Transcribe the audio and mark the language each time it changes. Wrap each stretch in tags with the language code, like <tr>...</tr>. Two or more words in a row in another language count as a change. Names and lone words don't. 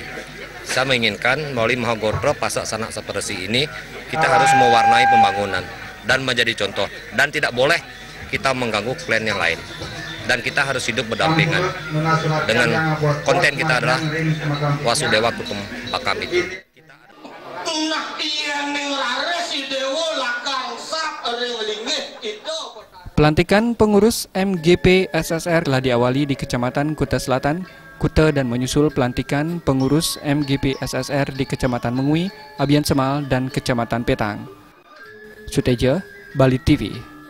<id>Saya menginginkan melalui Mahagotra Pasek Sanak Saptersi ini kita harus mewarnai pembangunan dan menjadi contoh, dan tidak boleh kita mengganggu klan yang lain, dan kita harus hidup berdampingan dengan konten kita adalah</id> <sa>Wasudewa Kutum Pakam</sa> <id>itu. Pelantikan pengurus MGP ASSR telah diawali di Kecamatan Kuta Selatan, Kuta, dan menyusul pelantikan pengurus MGP ASSR di Kecamatan Mengui, Abian Semal, dan Kecamatan Petang. Suteja, Bali TV.</id>